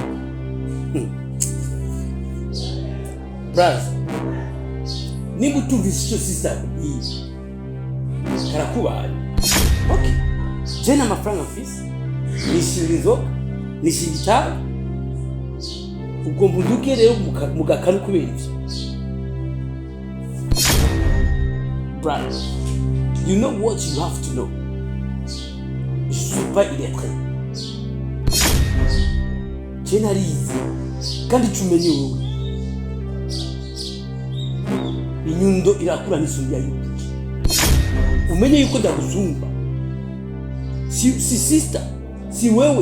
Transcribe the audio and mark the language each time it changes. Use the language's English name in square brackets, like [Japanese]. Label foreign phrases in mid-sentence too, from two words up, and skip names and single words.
[Rundi] Brother, niba utumvise icyo sister iyi karakubaye. Okay, je na amafaranga mfise nishira inzoga nishira itabi ugomba unduke rero mugakana kubera ivyo. [English] Brother, you know what you have to know. [French] Je suis pas illettré. [Rundi] Je narize kandi tumenye wewe inyundo irakura n'isumbi y'ubuki. Umenye yuko ndagusumba. Si sister, si wewe.